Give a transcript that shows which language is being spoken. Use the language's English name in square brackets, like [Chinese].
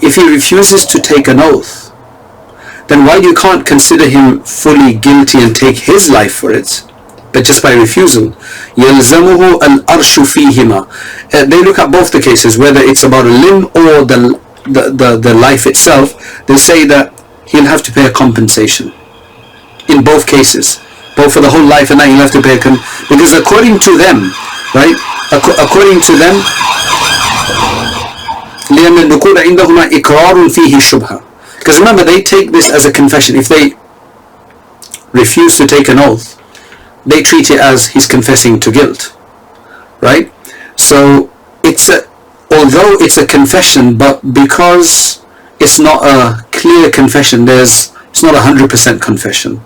[English] If he refuses to take an oath, then while you can't consider him fully guilty and take his life for it, but just by refusal, يَلْزَمُهُ الْأَرْشُ فِيهِمَا. They look at both the cases, whether it's about a limb or the life itself. They say that he'll have to pay a compensation in both cases, both for the whole life and that he'll have to pay because according to them, right? [Arabic] According to them, لأن النقول عندهما إقرار فيه الشبهة. [English] Because remember, they take this as a confession. If they refuse to take an oath, they treat it as he's confessing to guilt, right? So although it's a confession, but because it's not a clear confession, it's not 100% confession.